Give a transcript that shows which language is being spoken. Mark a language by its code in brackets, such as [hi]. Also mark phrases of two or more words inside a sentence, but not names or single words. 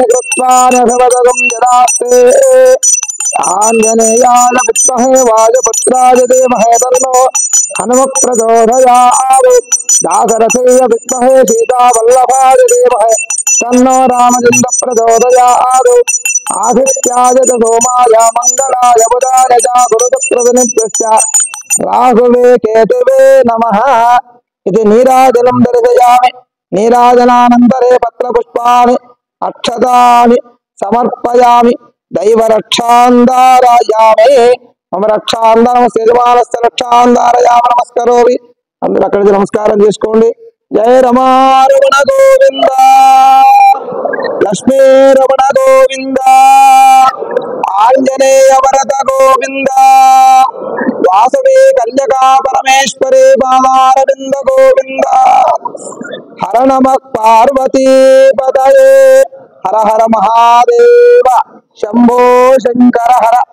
[sa] कृत्वा न भवदगं यदास्ते आञ्जनेयाय विद्महे वायुपुत्राय धीमहि तन्नो हनुमत् प्रचोदयात् दाशरथेय विद्महे सीतावल्लभाय धीमहि तन्नो रामचन्द्रः प्रचोदयात् आदित्याय च सोमाय मङ्गलाय बुधाय च गुरुपुत्रविनित्यस्य राहुवे केतवे नमः इति नीराजनं दर्शयामि। नीराजनानन्तरे पत्रपुष्पाणि अक्षतानि समर्पयामि। दैवरक्षान्धारयामि। मम रक्षान्धारमस्य యజమానస్య రక్షాంధారయామ నమస్కరోమి। [te] అందరూ అక్కడికి నమస్కారం చేసుకోండి। [sa] జయ రమారమణ గోవింద లక్ష్మీ రమణ గోవింద ఆంజనేయ వరద గోవింద వాసవి కన్యకా పరమేశ్వరి బాలారవింద గోవింద హర నమ పార్వతీ పదయే హర హర మహాదేవ శంభో శంకర హర